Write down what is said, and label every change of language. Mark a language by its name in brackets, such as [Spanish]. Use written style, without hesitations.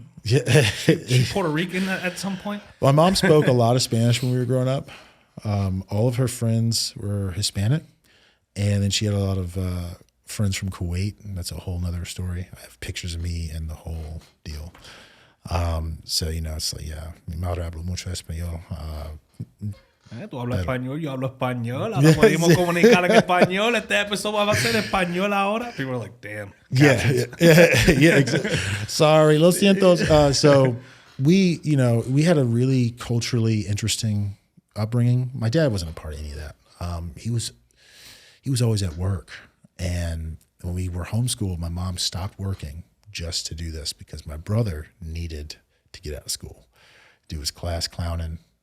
[English] Yeah, She Puerto Rican at some point. My mom spoke a lot of Spanish when we were growing up. All of her friends were Hispanic, and then she had a lot of friends from Kuwait, and that's a whole nother story. I have pictures of me and the whole deal. So, it's like, [Spanish] mi madre habla mucho español. Tú hablas español, yo hablo español. Ahora podemos comunicar en español. Este episodio va a ser español ahora. [English] People are like, damn. Yeah, exactly. Sorry, [Spanish] lo siento. [English] So we had a really culturally interesting upbringing. My dad wasn't a part of any of that. He was always at work. And when we were homeschooled, my mom stopped working just to do this because my brother needed to get out of school, do his class clowning.